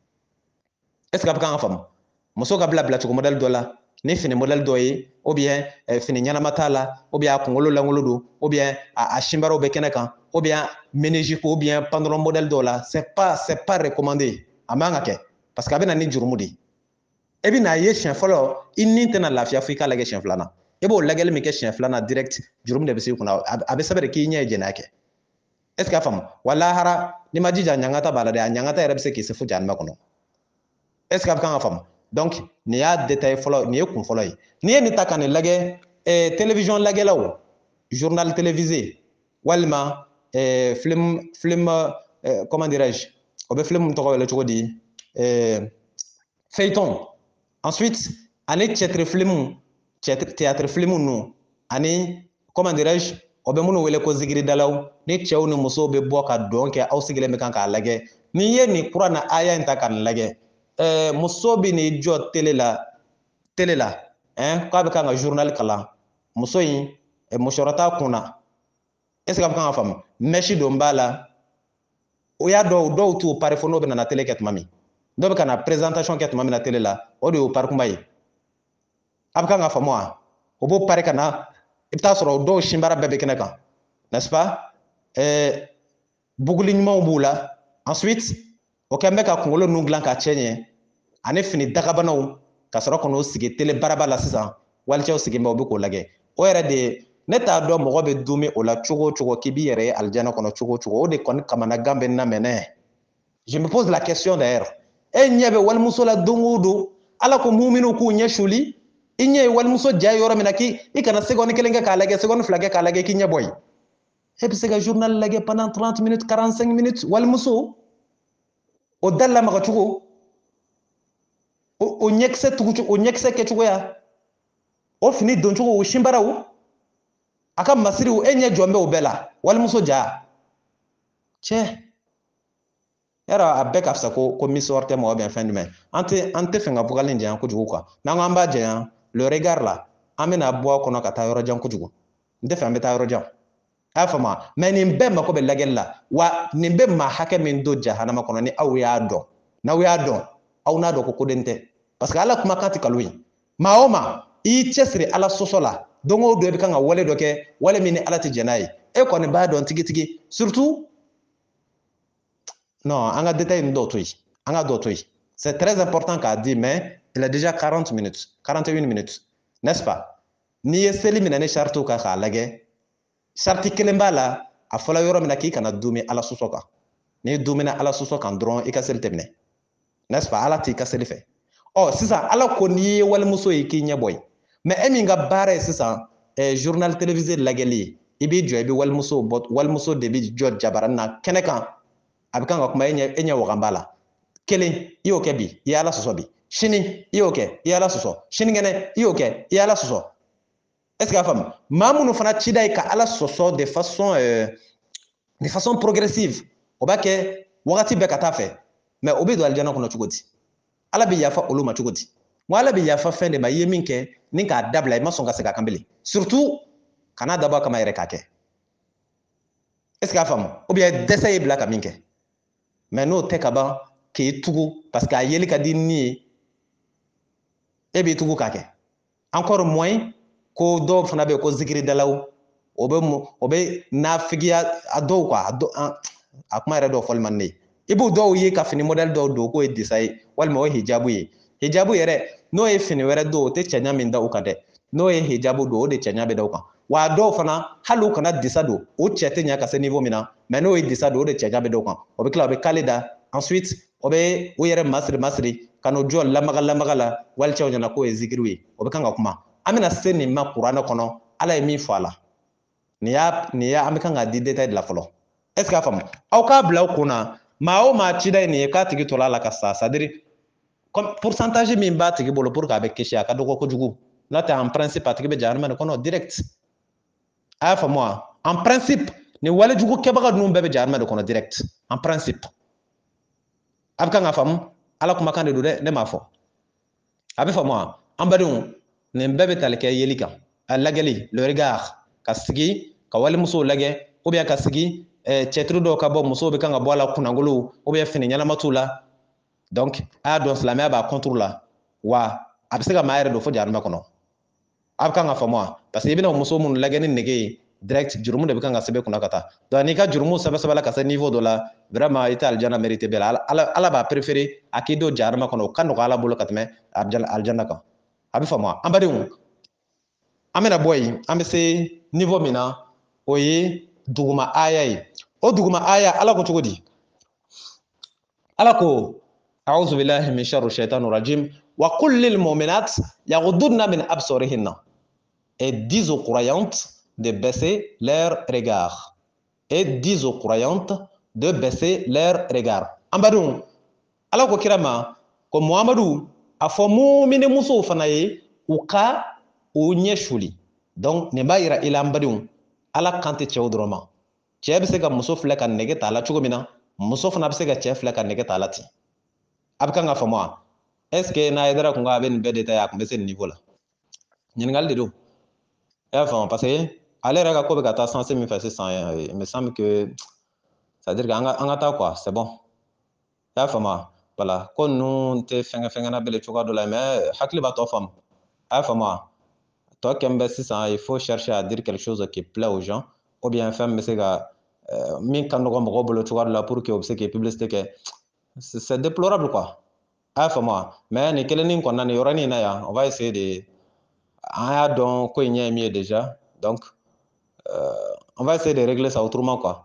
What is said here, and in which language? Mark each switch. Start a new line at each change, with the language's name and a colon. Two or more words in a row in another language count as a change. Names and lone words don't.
French: est ce que
Bambara: a bɛ kan ka faamu muso ka bila cogo modèle dɔ la ni fini modèle dɔ ye
French: ou bien
Bambara: fini ɲɛnama t'a la
French: ou bien
Bambara: a kunkolo lankolon don
French: ou bien
Bambara: a sinbaraw bɛ kɛnɛ kan
French: ou bien ménage ou bien pantalon modèle
Bambara: dɔ la
French: c'est pas recommandé
Bambara: a man ka kɛ
French: parce que
Bambara: a bɛ na ni jurumu de ye e bɛ n'a ye siɲɛ fɔlɔ i ni tɛna lafiya fo i k'a lajɛ siɲɛ filanan i b'o lajɛli min kɛ siɲɛ filanan direct jurumu de bɛ se i kunna a bɛ sɛbɛn de k'i ɲɛ ye jɛnɛya kɛ est
French: ce que
Bambara: a faamu wa lahara n'i ma jija ɲangata b'a la dɛ a ɲangata yɛrɛ bɛ se k'i se fo jahanama kɔnɔ
French: est ce que
Bambara: a bɛ kan ka faamu donc nin y'a détail fɔlɔ nin ye kun fɔlɔ ye n'i ye nin ta ka nin lajɛ télévision lajɛlaw
French: journal télévisé
Bambara: walima film
French: comment dirais-je
Bambara: o bɛ film tɔgɔ wele cogo di
French: feuilleton ensuite
Bambara: ani théâtre film nu ani
French: comment dirais-je
Bambara: o bɛ minnu wele ko zikiridalaw ni cɛw ni musow bɛ bɔ ka dɔn kɛ aw sigilen bɛ kan k'a lajɛ n'i ye nin kuran na aya in ta ka nin lajɛ muso bɛ n'i jɔ télé la k'a bɛ kan ka journal kalan muso in musɔrɔ t'a kun na
French: est ce que
Bambara: a bɛ kan ka faamu mèche don b'a la o y'a dɔw t'u pari fo n'o bɛ na télé kɛ tuma min dɔw bɛ ka na présentation kɛ tuma min na télé la o de y'o pari kunba ye a bɛ kan ka faamu wa o b'o pari ka na i bɛ taa sɔrɔ dɔw sinbara bɛɛ bɛ kɛnɛ kan
French: n'est-ce pas
Bambara: buguli ɲumanw b'u la ensuite o kɛn bɛ ka kunkolo ninnu dilan ka cɛ ɲɛ ani fini dagabanaw ka sɔrɔ ka n'o sigi télé baraba la sisan walicɛw sigilen bɛ o bɛ k'o lajɛ o yɛrɛ de ne t'a dɔn mɔgɔ bɛ dumi o la cogo o cogo k'i b'i yɛrɛ ye alijana kɔnɔ cogo o cogo o de kɔni kamanagan bɛ n na mɛnɛ
French: je me pose la question d'ailleurs
Bambara: e ɲɛ bɛ walimuso la don o don ala ko muminu k'u ɲɛ suli i ɲɛ ye walimuso ja yɔrɔ min na i kana seconde kelen kɛ k'a lajɛ seconde fila kɛ k'a lajɛ k'i ɲɛ bɔ yen e bɛ se ka journal lajɛ
French: pendant 30 minutes 45 minutes
Bambara: walimuso o da lamaga cogo o ɲɛkisɛ kɛcogoya o fini don cogo o sinbaraw a ka masiriw e ɲɛ jɔn bɛ o bɛɛ la walimuso ja cɛ yɛrɛ a bɛɛ ka fisa ko misɔrɔ tɛ mɔgɔ bɛn fɛn jumɛn an tɛ fɛ ka bukali janya kojugu quoi n'an ko an b'a janya
French: le regard
Bambara: la an bɛna bɔ a kɔnɔ ka taa yɔrɔ jan kojugu n tɛ fɛ an bɛ taa yɔrɔ jan a y'a faamu mais nin bɛɛ mako bɛ lajɛli la wa nin bɛ maa hakɛ min don jahanama kɔnɔ ni aw y'a dɔn n'aw y'a dɔn aw n'a dɔn ko koden tɛ
French: parce que
Bambara: ala kumakan tɛ nkalon ye maa o maa i y'i cɛsiri ala sɔsɔ la don o don i bɛ kan ka wale dɔ kɛ wale min ni ala tɛ jɛn n'a ye e kɔni b'a dɔn tigitigi surtout non an ka détail ninnu dɔw to yen an ka dɔw to yen
French: c'est très important
Bambara: k'a di
French: mais il est déjà 40 minutes 41 minutes n'est-ce pas
Bambara: n'i ye seli minɛ ni saritiw kan k'a lajɛ sariti kelen b'a la a fɔla yɔrɔ min na k'i kana dumi ala sɔsɔ kan n'i dumina ala sɔsɔ kan dɔrɔn i ka seli tɛ minɛ
French: n'est-ce pas
Bambara: ala t'i ka seli fɛ sisan ala ko n'i ye walimuso ye k'i ɲɛ bɔ yen mais e min ka baara ye sisan
French: journal télévisé
Bambara: lajɛli ye i b'i jɔ i bɛ walimuso de bɛ jɔ jabaranin na kɛnɛ kan a bɛ kan ka kuma e ɲɛ wagan b'a la kelen i y'o kɛ bi i ye ala sɔsɔ bi sini i y'o kɛ i ye ala sɔsɔ sinikɛnɛ i y'o kɛ i ye ala sɔsɔ
French: est ce que
Bambara: a faamu maa minnu fana cida ye ka ala sɔsɔ de
French: façon progressive
Bambara: o b'a kɛ wagati bɛɛ ka taa fɛ mais o bɛ don alijana kɔnɔ cogo di ala bɛ yafa olu ma cogo di wa ala bɛ yafa fɛn de ma i ye min kɛ ni k'a dabila i ma sɔn ka segin a kan bilen surtout kana dabɔ a kama yɛrɛ k'a kɛ
French: est ce que
Bambara: a faamu
French: ou bien
Bambara: dɛsɛ y'i bila ka min kɛ mais n'o tɛ ka ban k'i tugu
French: parce que
Bambara: a yeli ka di ni ye e b'i tugu k'a kɛ
French: encore moins
Bambara: ko dɔw fana bɛ yen ko zikiridalaw o bɛ nafigiya a dɔw quoi a kuma yɛrɛ dɔw fɔli man di ne ye i b'o dɔw ye ka fini modèle dɔw don k'o ye disa ye walima o ye hijabu ye hijabu yɛrɛ n'o ye fini wɛrɛ don o tɛ cɛɲa min da u kan dɛ n'o ye hijabu don o de cɛɲa bɛ da u kan wa a dɔw fana hali u kana disa don o cɛ tɛ ɲa ka se niveau min na mais n'o ye disa don o de cɛɲa bɛ da u kan o bɛ tila o bɛ kale da ensuite o bɛ u yɛrɛ masiri ka n'o jɔ lamaga la walicɛw ɲɛna k'o ye zikiriw ye o bɛ kan ka kuma an bɛna se nin ma kuranɛ kɔnɔ ala ye min fɔ a la nin y'a an bɛ kan k'a di détail de la fɔlɔ
French: est ce que
Bambara: a faamu aw k'a bila aw kun na maa o maa cida ye nin ye k'a tigi tɔla la ka sa
French: c'est à dire pourcentage
Bambara: min b'a tigi bolo
French: pour que
Bambara: a bɛ kisi a ka dɔgɔ kojugu n'o tɛ
French: en principe
Bambara: a tigi bɛ jahanama de kɔnɔ direct a y'a faamu wa
French: en principe
Bambara: nin walejugu kɛbaga ninnu bɛɛ bɛ jahanama de kɔnɔ direct
French: en principe
Bambara: a bɛ kan ka faamu ala kumakan de don dɛ ne m'a fɔ a bɛ faamu wa an badenw nin bɛɛ bɛ tali kɛ yeli kan a lajɛli
French: le regard
Bambara: ka sigi ka walimusow lajɛ
French: ou bien
Bambara: ka sigi cɛtiri dɔw ka bɔ musow bɛ kan ka bɔ a la kunnagolow
French: ou bien
Bambara: fini ɲɛnama t'u la donc a y'a dɔn silamɛya b'a contre la wa a bɛ se ka maa yɛrɛ don fo jahanama kɔnɔ a bɛ kan ka faamu wa
French: parce que
Bambara: i bɛna muso minnu lajɛ ni nege ye direct jurumu de bɛ kan ka sɛbɛn kunna ka taa donc n'i ka jurumu sɛbɛ la ka se niveau dɔ la vraiment i tɛ alijana mérité bɛɛ la ala b'a préféré a k'i don jahanama kɔnɔ o ka nɔgɔ ala bolo ka tɛmɛ alijana kan a bɛ faamu wa an badenw an bɛna bɔ yen an bɛ se niveau min na o ye duguma aya ye o duguma aya ala ko cogo di ala ko
Arabic: أعوذ بالله من شر الشيطان الرجيم وقل للمؤمنات يغضضن من أبصارهن.
French: Et dis aux croyantes de baisser leurs regards. Et dis aux croyantes de baisser leurs regards.
Bambara: Ambadou, ala ko kirama ko Muhammadu a fɔ mu'mini musow fana ye u ka u ɲɛ suli. Donc nin b'a yira i la an badenw ala kan tɛ cɛw dɔrɔn ma. Cɛ bɛ se ka muso filɛ ka nege t'a la cogo min na muso fana bɛ se ka cɛ filɛ ka nege t'a la ten. A bɛ kan ka faamu wa?
French: Est ce que
Bambara: n'a ye dara kun ka a bɛ nin bɛɛ de ta ye a kun bɛ se nin niveau la. Ɲininkali de don. I y'a faamu
French: parce que
Bambara: ale yɛrɛ ka ko bɛ ka taa sens min fɛ sisan
French: il me semble que c'est à dire que
Bambara: an ka taa
French: quoi c'est bon.
Bambara: I y'a faamu wa? Voilà ko ninnu tɛ fɛngɛ na bɛle cogoya dɔ la mais hakili b'a tɔ faamu. A y'a faamu wa? Tɔ kɛn bɛ sisan
French: il faut chercher à dire quelque chose qui plaît aux gens ou bien
Bambara: fɛn min bɛ se ka min ka nɔgɔ mɔgɔw bolo cogoya dɔ la
French: pour que
Bambara: o bɛ se k'i publicité kɛ.
French: C'est déplorable quoi.
Bambara: A y'a faamu wa? Mais nin kelennin kɔnɔna nin yɔrɔnin na yan
French: on va essayer de
Bambara: an y'a dɔn ko in ɲɛ ye min ye
French: déjà donc on va essayer de régler ça autrement quoi.